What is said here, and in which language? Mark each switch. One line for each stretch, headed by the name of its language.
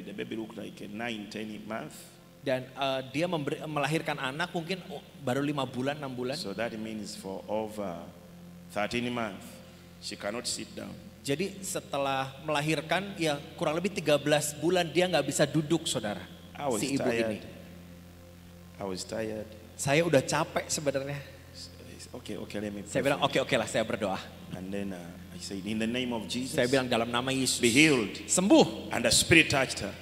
English: The baby looked like a 9-10 month.
Indonesian: Dan dia melahirkan anak mungkin baru 5 bulan, 6 bulan.
English: So that means for over 13 months, she cannot sit down.
Indonesian: Jadi setelah melahirkan ya kurang lebih 13 bulan dia nggak bisa duduk, saudara.
English: I was
Indonesian: Si ibu
English: tired.
Indonesian: ini.
English: I was tired.
Indonesian: Saya udah capek sebenarnya.
English: Okay, let me pray.
Indonesian: Saya bilang oke lah, saya berdoa.
English: And then I said, in the name of Jesus,
Indonesian: Saya bilang dalam nama Yesus.
English: be healed.
Indonesian: Sembuh.
English: And the Spirit touched her.